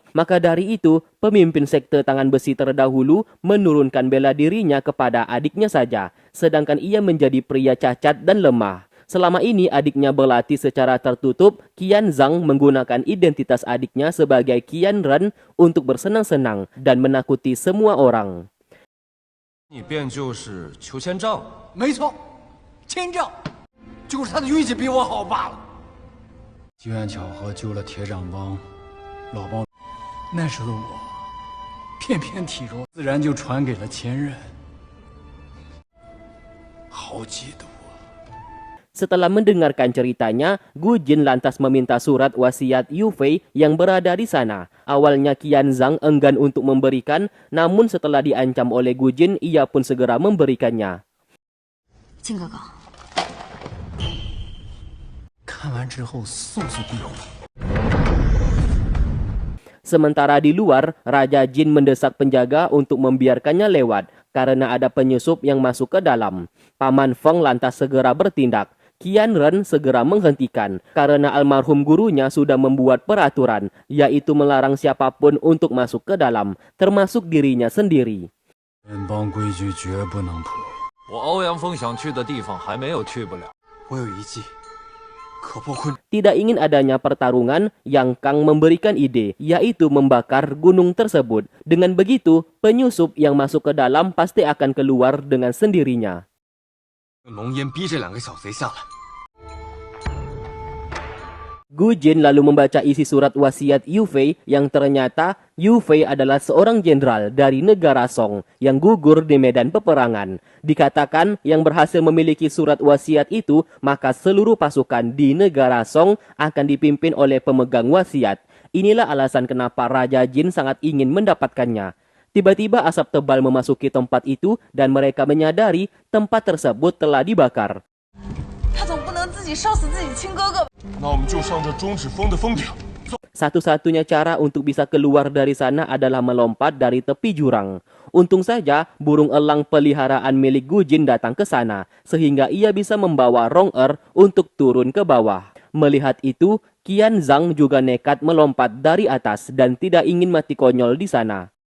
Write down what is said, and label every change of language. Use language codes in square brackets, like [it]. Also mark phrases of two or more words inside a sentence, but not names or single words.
[id] Maka dari itu pemimpin sekte Tangan Besi terdahulu menurunkan bela dirinya kepada adiknya saja. Sedangkan ia menjadi pria cacat dan lemah. Selama ini adiknya berlatih secara tertutup, Qian Zhang menggunakan identitas adiknya sebagai Qian Ren untuk bersenang-senang dan menakuti semua orang. [zh] 你便就是裘千丈？没错，千丈，就是他的运气比我好罢了。机缘巧合救了铁掌帮老帮，那时的我偏偏体弱，自然就传给了前任。好嫉妒。 [id] Setelah mendengarkan ceritanya, Gu Jin lantas meminta surat wasiat Yu Fei yang berada di sana. Awalnya Qian Zhang enggan untuk memberikan, namun setelah diancam oleh Gu Jin, ia pun segera memberikannya. [zh] 金哥哥，看完之后速速归还。 [id] Sementara di luar, Raja Jin mendesak penjaga untuk membiarkannya lewat karena ada penyusup yang masuk ke dalam. Paman Feng lantas segera bertindak. Qian Ren segera menghentikan karena almarhum gurunya sudah membuat peraturan, yaitu melarang siapapun untuk masuk ke dalam, termasuk dirinya sendiri. [zh] 本帮规矩绝不能破。我欧阳锋想去的地方还没有去不了。我有一计，可破困。 [id] Tidak ingin adanya pertarungan, Yang Kang memberikan ide, yaitu membakar gunung tersebut. Dengan begitu, penyusup yang masuk ke dalam pasti akan keluar dengan sendirinya. [zh] 用浓烟逼这两个小贼下来。 [id] Gu Jin lalu membaca isi surat wasiat Yu Fei yang ternyata Yu Fei adalah seorang jenderal dari negara Song yang gugur di medan peperangan. Dikatakan yang berhasil memiliki surat wasiat itu, maka seluruh pasukan di negara Song akan dipimpin oleh pemegang wasiat. Inilah alasan kenapa Raja Jin sangat ingin mendapatkannya. Tiba-tiba asap tebal memasuki tempat itu dan mereka menyadari tempat tersebut telah dibakar. [zh] 他总不能自己烧死自己亲哥哥吧？那我们就上这中指峰的峰顶。 [id] Satu-satunya cara untuk bisa keluar dari sana adalah melompat dari tepi jurang. Untung saja burung elang peliharaan milik Gujin datang ke sana, sehingga ia bisa membawa Rong-er untuk turun ke bawah. Melihat itu, Qian Zhang juga nekat melompat dari atas dan tidak ingin mati konyol di sana.